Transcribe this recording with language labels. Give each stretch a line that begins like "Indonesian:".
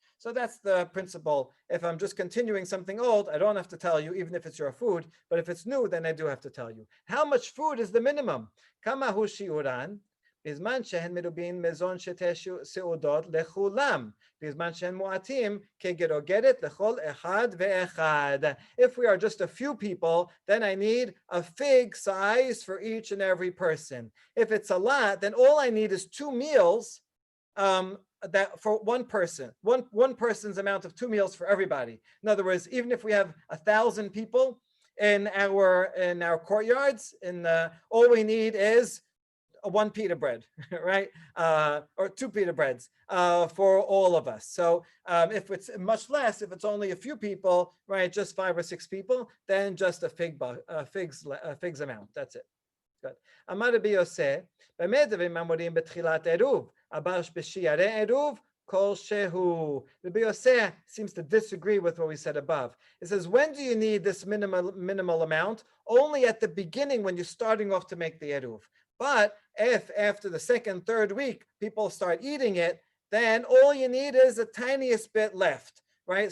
English: So that's the principle. If I'm just continuing something old, I don't have to tell you, even if it's your food. But if it's new, then I do have to tell you. How much food is the minimum?
Hebrew: Kama hu shiuran. בזמן שהן מרובין מזון שתי סעודות לכולם, בזמן שהן מועטים כגרוגרת לכל אחד ואחד.
English: If we are just a few people, then I need a fig size for each and every person. If it's a lot, then all I need is 2 meals that for one person, one person's amount of 2 meals for everybody. In other words, even if we have 1,000 people in our courtyards, all we need is 1 pita bread, right? Or 2 pita breads for all of us. So if it's much less, if it's only a few people, right, just 5 or 6 people, then just a fig's amount. That's it. Good.
Hebrew: Amar Rabbi Yosef, באמת דברים אמורים בתחילת עירוב, אבל בשיעורי עירוב kol shehu.
English: Rabbi Yosef seems to disagree with what we said above. It says, when do you need this minimal amount? Only at the beginning when you're starting off to make the eruv. But if after the 2nd, 3rd week, people start eating it, then all you need is the tiniest bit left, right?